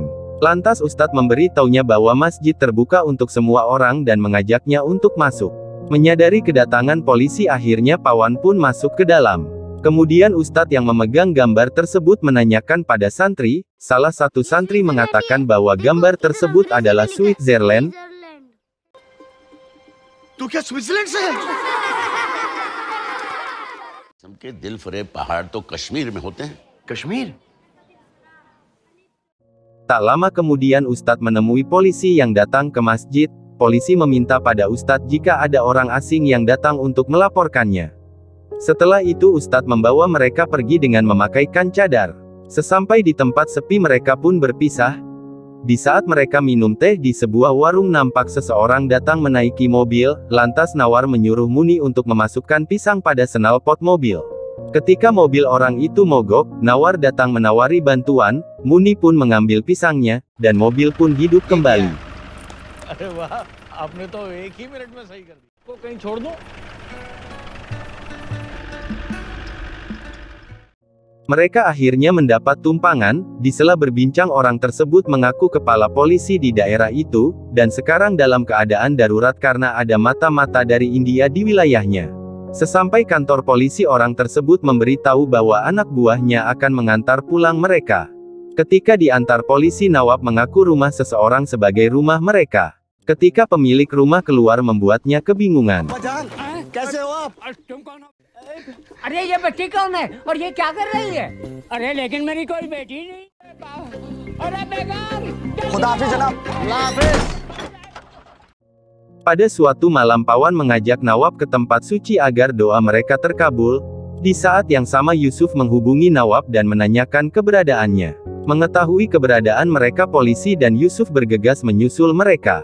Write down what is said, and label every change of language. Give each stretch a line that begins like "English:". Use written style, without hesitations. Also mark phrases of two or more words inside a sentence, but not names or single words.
Indonesian: Lantas ustadz memberitahunya bahwa masjid terbuka untuk semua orang dan mengajaknya untuk masuk. Menyadari kedatangan polisi akhirnya Pawan pun masuk ke dalam. Kemudian ustadz yang memegang gambar tersebut menanyakan pada santri, salah satu santri mengatakan bahwa gambar tersebut adalah Switzerland.
Hindi: तू क्या स्विट्जरलैंड से है? सबके दिल फरेब पहाड़ तो कश्मीर में होते हैं। कश्मीर?
Indonesian: Tak lama kemudian ustadz menemui polisi yang datang ke masjid. Polisi meminta pada ustadz jika ada orang asing yang datang untuk melaporkannya. Setelah itu ustadz membawa mereka pergi dengan memakaikan cadar. Sesampai di tempat sepi mereka pun berpisah. Di saat mereka minum teh di sebuah warung nampak seseorang datang menaiki mobil, lantas Nawar menyuruh Muni untuk memasukkan pisang pada snalpot mobil. Ketika mobil orang itu mogok, Nawar datang menawari bantuan, Muni pun mengambil pisangnya, dan mobil pun hidup kembali.
Hindi: अरे वाह, आपने तो एक ही मिनट में सही कर दी। को कहीं छोड़ दो?
Indonesian: Mereka akhirnya mendapat tumpangan. Di sela berbincang orang tersebut mengaku kepala polisi di daerah itu, dan sekarang dalam keadaan darurat karena ada mata-mata dari India di wilayahnya. Sesampai kantor polisi orang tersebut memberitahu bahwa anak buahnya akan mengantar pulang mereka. Ketika diantar polisi Nawab mengaku rumah seseorang sebagai rumah mereka. Ketika pemilik rumah keluar membuatnya kebingungan.
Hindi: अरे ये बेटी कौन है और ये क्या कर रही है? अरे लेकिन मेरी कोई बेटी नहीं। अरे बेगम, खुदा हाफिज जनाब। अल्लाह हाफिज।
Indonesian: Pada suatu malam Pawan mengajak Nawab ke tempat suci agar doa mereka terkabul. Di saat yang sama Yusuf menghubungi Nawab dan menanyakan keberadaannya. Mengetahui keberadaan mereka polisi dan Yusuf bergegas menyusul mereka.